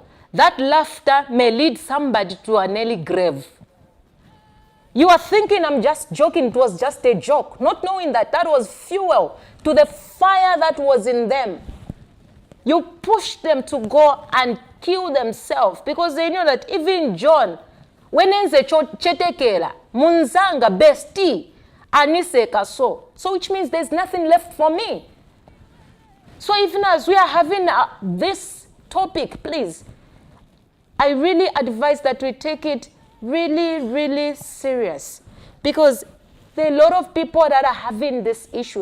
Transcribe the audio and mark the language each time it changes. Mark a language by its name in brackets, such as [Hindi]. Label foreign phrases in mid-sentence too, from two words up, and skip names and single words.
[English] That laughter may lead somebody to an early grave. You are thinking, I'm just joking, it was just a joke, not knowing that that was fuel to the fire that was in them. You pushed them to go and kill themselves because they knew that even John, when [Bemba] enze chetekela, munzanga besti, anise kaso. [English] So which means there's nothing left for me. So even as we are having this topic, please, I really advise that we take it really, really serious, because there are a lot of people that are having this issue.